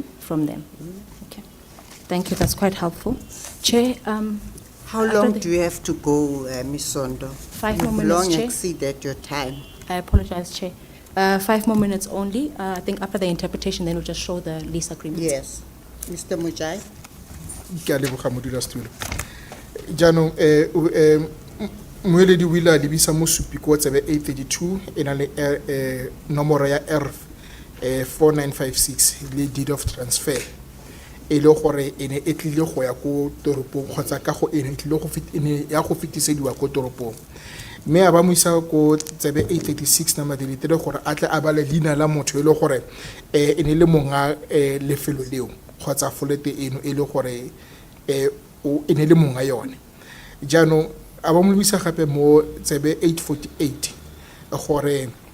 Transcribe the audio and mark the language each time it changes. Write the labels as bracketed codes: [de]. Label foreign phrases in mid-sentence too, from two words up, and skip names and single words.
[en] from them? Okay. Thank you, that's quite helpful. Chair, How After long the- do you have to go, Ms. Sondo? 5 more You've minutes, long Chair. exceeded your time. I apologize, Chair. 5 more minutes only. I think after the interpretation, then we'll just show the lease agreement. Yes. Mr. Mujai? [tn] Ke a leboga modulasetulo. Jaanong moeledi o ile a lebisa mosupi ko tsebe 832 e na le nomoro ya R 4956 le [en] deed of transfer [tn] e le gore e ne e tlile go ya ko toropong kgotsa ka go e ne e tlile go ya go fetisediwa ko toropong mme a ba mo isa ko tsebe 836 na madilitele gore a tle a bale leina la motho e le gore e ne le monga lefelo leo kgotsa folete eno e le gore e ne le monga yone jaanong a ba mo lebisa gape mo tsebe 848 gore